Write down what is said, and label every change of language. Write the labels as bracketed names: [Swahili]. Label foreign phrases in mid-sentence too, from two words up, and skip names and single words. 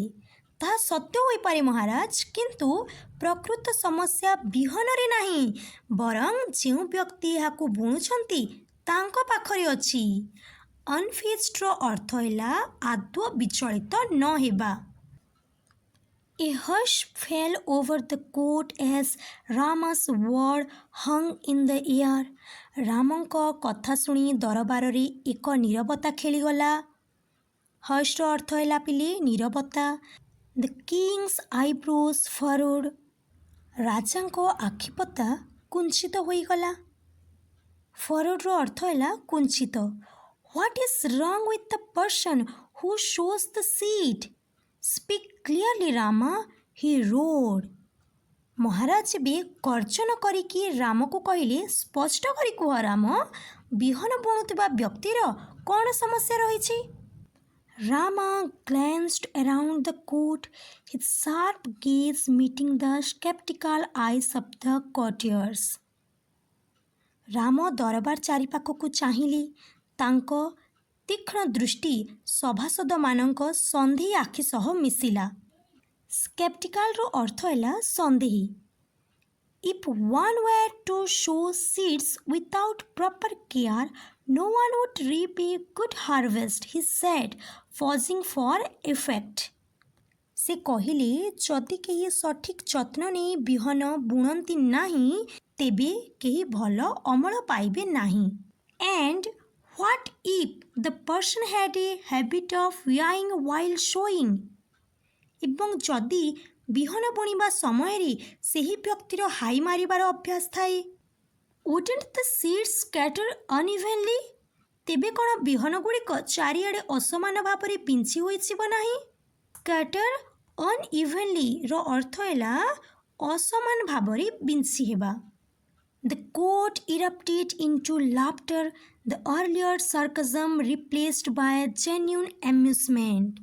[Odia] ତାହା ସତ୍ୟ ହୋଇପାରେ ମହାରାଜ, କିନ୍ତୁ ପ୍ରକୃତ ସମସ୍ୟା ବିହନରେ ନାହିଁ, ବରଂ ଯେଉଁ ବ୍ୟକ୍ତି ଏହାକୁ ବୁଣୁଛନ୍ତି ତାଙ୍କ ପାଖରେ ଅଛି। ଅନଫେଜ୍ଡର ଅର୍ଥ ହେଲା ଆଦୌ ବିଚଳିତ ନ ହେବା। [English] A hush fell over the court as Rama's word hung in the air. [Odia] ରାମଙ୍କ କଥା ଶୁଣି ଦରବାରରେ ଏକ ନୀରବତା ଖେଳିଗଲା। ହସ୍ର ଅର୍ଥ ହେଲା ପିଲେ ନୀରବତା। [English] The king's eyebrows furrowed. [Odia] ରାଜାଙ୍କ ଆଖିପତା କୁଞ୍ଚିତ ହୋଇଗଲା। Furrowedର ଅର୍ଥ ହେଲା କୁଞ୍ଚିତ। [English] What is wrong with the person who sows the seed? Speak clearly, Rama, he roared. [Odia] ମହାରାଜ ଏବେ ଗର୍ଜନ କରିକି ରାମକୁ କହିଲେ, ସ୍ପଷ୍ଟ କରି କୁହ ରାମ, ବିହନ ବୁଣୁଥିବା ବ୍ୟକ୍ତିର କ'ଣ ସମସ୍ୟା ରହିଛି? [English] Rama glanced around the court, his sharp gaze meeting the skeptical eyes of the courtiers. [Odia] ରାମ ଦରବାର ଚାରିପାଖକୁ ଚାହିଁଲେ। ତାଙ୍କ ତୀକ୍ଷ୍ଣ ଦୃଷ୍ଟି ସଭାସଦମାନଙ୍କ ସନ୍ଦେହୀ ଆଖି ସହ ମିଶିଲା। ସ୍କେପ୍ଟିକାଲର ଅର୍ଥ ହେଲା ସନ୍ଦେହୀ। [English] If one were to sow seeds without proper care, no one would reap a good harvest, he said, pausing for effect. [Odia] ସେ କହିଲେ, ଯଦି କେହି ସଠିକ୍ ଯତ୍ନ ନେଇ ବିହନ ବୁଣନ୍ତି ନାହିଁ ତେବେ କେହି ଭଲ ଅମଳ ପାଇବେ ନାହିଁ। [English] And what if the person had a habit of yawing while sowing? [Odia] ଏବଂ ଯଦି ବିହନ ବୁଣିବା ସମୟରେ ସେହି ବ୍ୟକ୍ତିର ହାଇ ମାରିବାର ଅଭ୍ୟାସ ଥାଏ? [English] Wouldn't the seeds scatter unevenly? [Odia] ତେବେ କ'ଣ ବିହନଗୁଡ଼ିକ ଚାରିଆଡ଼େ ଅସମାନ ଭାବରେ ବିଞ୍ଚି ହୋଇଯିବ ନାହିଁ? [English] Scatter unevenly [Odia] ର ଅର୍ଥ ହେଲା ଅସମାନ ଭାବରେ ବିଞ୍ଚି ହେବା। [English] The court erupted into laughter, the earlier sarcasm replaced by genuine amusement.